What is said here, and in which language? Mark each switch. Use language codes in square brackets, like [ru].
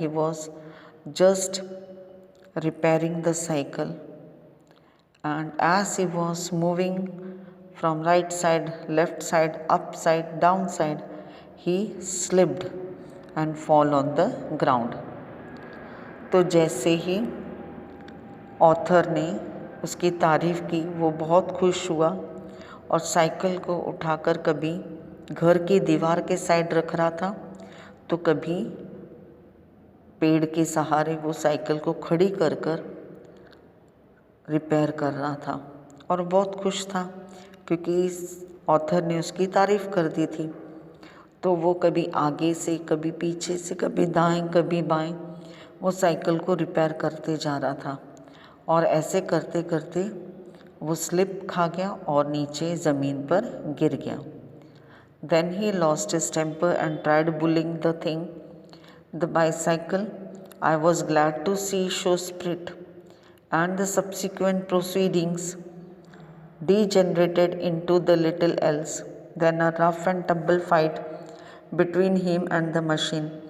[en] He was just repairing the cycle, and as he was moving from right side, left side, up side, down side, he slipped and fall on the ground. [hi] तो जैसे ही author ने उसकी तारीफ़ की, वो बहुत खुश हुआ और साइकिल को उठाकर कभी घर की दीवार के साइड रख रहा था तो कभी पेड़ के सहारे वो साइकिल को खड़ी कर कर रिपेयर कर रहा था और बहुत खुश था क्योंकि इस ऑथर ने उसकी तारीफ़ कर दी थी। तो वो कभी आगे से, कभी पीछे से, कभी दाएं, कभी बाएं वो साइकिल को रिपेयर करते जा रहा था और ऐसे करते करते वो स्लिप खा गया और नीचे ज़मीन पर गिर गया। [en] Then he lost his temper and tried bullying the thing, the bicycle. I was glad to see show spirit, and the subsequent proceedings degenerated into the little else than a rough and tumble fight between him and the machine.